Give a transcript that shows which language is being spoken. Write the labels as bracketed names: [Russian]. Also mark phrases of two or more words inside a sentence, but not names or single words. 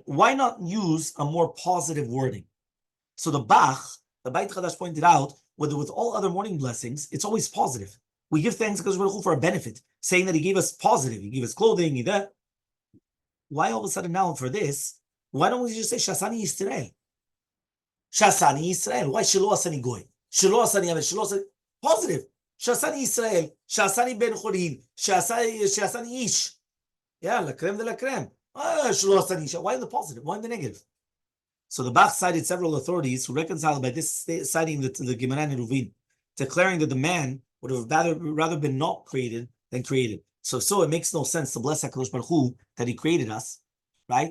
[English] Why not use a more positive wording? So the Beit Chadash pointed out, with all other morning blessings, it's always positive. We give thanks to God for a benefit, saying that He gave us positive. He gave us clothing, He that. Why all of a sudden now for this? Why don't we just say [Hebrew] שעשני ישראל? שעשני ישראל. [English] Why [Hebrew] שלא עשני גוי? שלא עשני אמן. שלא עשני positive. שעשני ישראל. שעשני בן חורין. שעשני איש. [French] Yeah, la creme de la creme. [English] Why in the positive? Why in the negative? So the Bach cited several authorities who reconciled by this citing the Gemara and Ruvin, declaring that the man would have rather been not created than created. So it makes no sense to bless HaKadosh Baruch Hu that He created us, right?